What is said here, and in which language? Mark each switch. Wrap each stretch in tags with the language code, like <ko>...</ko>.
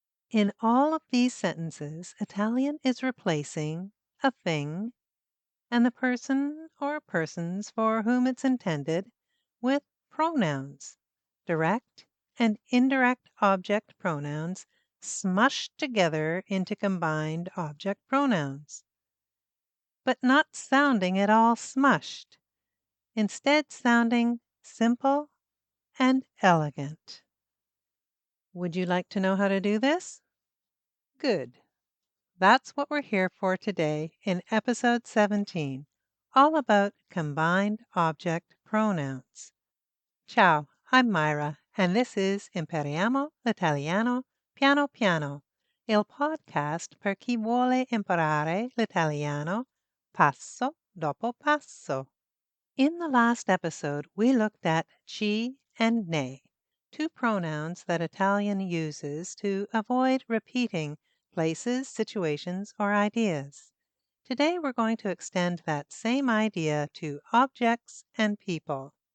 <en>In all of these sentences, Italian is replacing a thing and the person or persons for whom it's intended with pronouns, direct and indirect object pronouns smushed together into combined object pronouns, but not sounding at all smushed, instead sounding simple and elegant. Would you like to know how to do this? Good. That's what we're here for today in episode 17, all about combined object pronouns. Ciao, I'm Myra, and this is Impariamo l'italiano piano piano,</en> <it>il podcast per chi vuole imparare l'italiano passo dopo passo.</it> <en>In the last episode, we looked at ci and ne, two pronouns that Italian uses to avoid repeating places, situations, or ideas. Today we're going to extend that same idea to objects and people.</en>